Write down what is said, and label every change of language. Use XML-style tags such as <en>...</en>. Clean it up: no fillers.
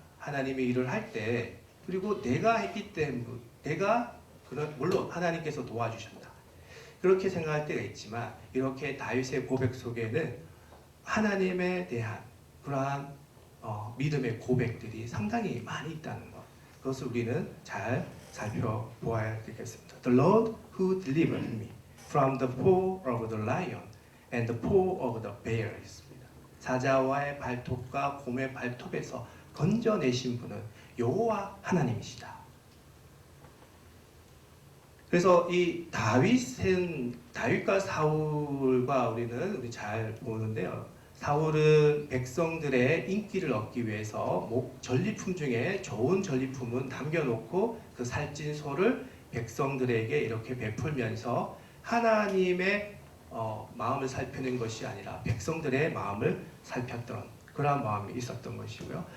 <ko>하나님의 일을 할 때, 그리고 내가 했기 때문에, 물론 하나님께서 도와주셨다, 그렇게 생각할 때가 있지만, 이렇게 다윗의 고백 속에는 하나님에 대한 그러한 믿음의 고백들이 상당히 많이 있다는 것, 그것을 우리는 잘 살펴보아야 되겠습니다.</ko> <en>The Lord who delivered me from the paw of the lion and the paw of the bear 있습니다.</en> <ko>사자와의 발톱과 곰의 발톱에서 건져내신 분은 여호와 하나님이시다. 그래서 이 다윗과 사울과 우리 잘 보는데요. 사울은 백성들의 인기를 얻기 위해서 전리품 중에 좋은 전리품은 남겨놓고 그 살찐 소를 백성들에게 이렇게 베풀면서 하나님의 마음을 살피는 것이 아니라 백성들의 마음을 살폈던 그러한 마음이 있었던 것이고요.</ko>